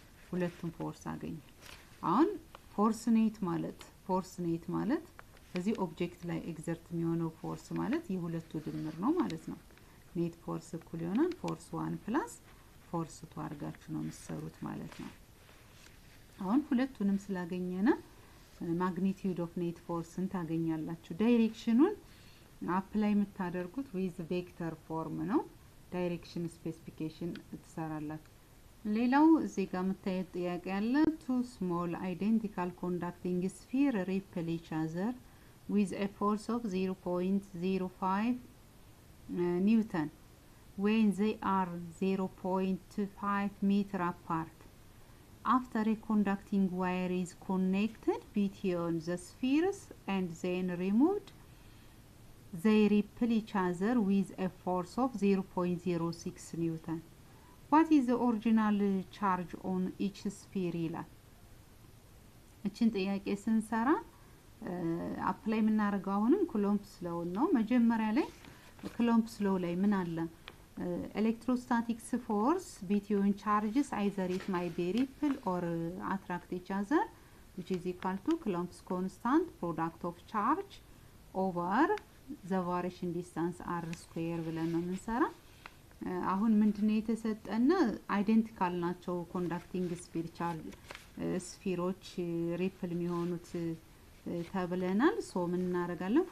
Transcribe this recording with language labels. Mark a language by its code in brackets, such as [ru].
[am] ሁለቱም ፎርስ አገኘ። አሁን ፎርስ ኔት ማለት እዚህ ኦብጀክት ላይ ኤግዘርት የሚሆነው ፎርስ ማለት የሁለቱ ድምር ነው ማለት ነው። ኔት ፎርስ እኩል ይሆናል ፎርስ 1 ፕላስ ፎርስ 2 አድርጋችሁ ነው የምትሰሩት ማለት ነው። አሁን ሁለቱንም ስላገኘና ማግኒቲዩድ ኦፍ ኔት ፎርስን ታገኛላችሁ። ዳይሬክሽኑን አፕላይ የምታደርጉት ዊዝ ቬክተር ፎርም ነው። ዳይሬክሽን ስፔሲፊኬሽን ትሰራላችሁ። ሌላው እዚህ ጋር የምታዩት ጥያቄ ያለ [en] two small identical conducting sphere repel each other with a force of 0.05 Newton when they are 0.5 meter apart. After a conducting wire is connected between the spheres and then removed, they repel each other with a force of 0.06 Newton. What is the original charge on each sphere [am] ይላል። እቺን ጥያቄ ስንሰራ አፕላይ የምናደርገው አሁንም ኩሎምብስ ሎው ነው። መጀመሪያ ላይ ኩሎምብስ ሎው ላይ ምን አለ? [en] electrostatics force between charges either it might be repel or attract each other, which is equal to Coulomb's constant product of charge over the variation distance r square [am] ብለን ነው የምንሰራ። አሁን ምንድነው የተሰጠና አይደንቲካል ናቸው ኮንዳክቲንግ ስፊር ቻርጅ ስፊሮች ሪፕል የሚሆኑት ተብለናል። ሶ ምን እናደርጋለን?